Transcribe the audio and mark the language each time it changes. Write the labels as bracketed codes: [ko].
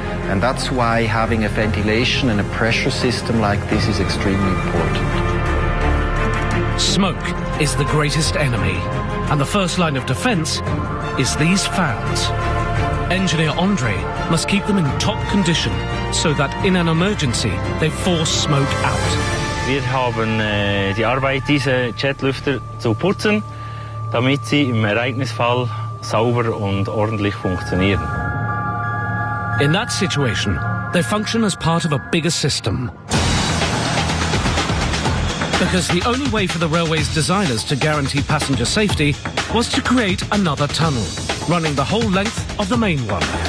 [en] And that's why having a ventilation and a pressure system like this is extremely important. Smoke is the greatest enemy, and the first line of defense is these fans. Engineer Andre must keep them in top condition so that in an emergency they force smoke out. [de] Wir haben die Arbeit, diese Jetlüfter zu putzen, damit sie im Ereignisfall sauber und ordentlich funktionieren. [en] In that situation, they function as part of a bigger system. Because the only way for the railway's designers to guarantee passenger safety was to create another tunnel, running the whole length of the main one.